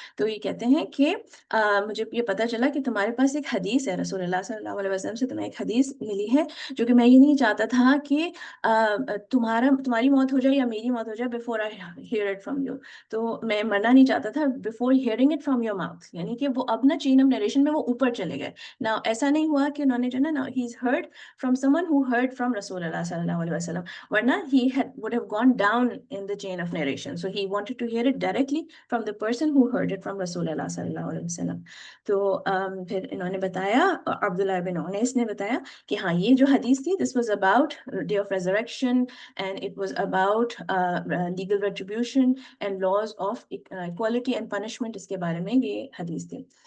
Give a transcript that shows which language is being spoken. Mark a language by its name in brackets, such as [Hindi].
[Urdu] تو یہ کہتے ہیں کہ مجھے یہ پتہ چلا کہ تمہارے پاس ایک حدیث ہے, رسول اللہ صلی اللہ علیہ وسلم سے تمہیں ایک حدیث ملی ہے جو کہ میں یہ نہیں چاہتا تھا کہ تمہاری موت ہو جائے یا میری موت ہو جائے [English] before I hear it from you. [Urdu] تو میں مرنا نہیں چاہتا تھا [English] before hearing it from your mouth, [Urdu] یعنی کہ وہ اپنا چین آف نریشن میں وہ اوپر چلے گئے. نا ایسا نہیں ہوا کہ انہوں نے جو نا [English] he's heard from someone who heard from رسول اللہ صلی اللہ علیہ وسلم, ورنہ he would have gone down in the chain of narration. So he wanted to hear it directly from the person who heard it from رسول اللہ صلی اللہ علیہ وسلم. [Urdu] تو پھر انہوں نے بتایا, عبداللہ بن انیس نے بتایا کہ ہاں یہ جو حدیث تھی [English] this was about day of resurrection and it was about legal retribution and laws of equality and punishment, [Urdu] اس کے بارے میں یہ حدیث تھی.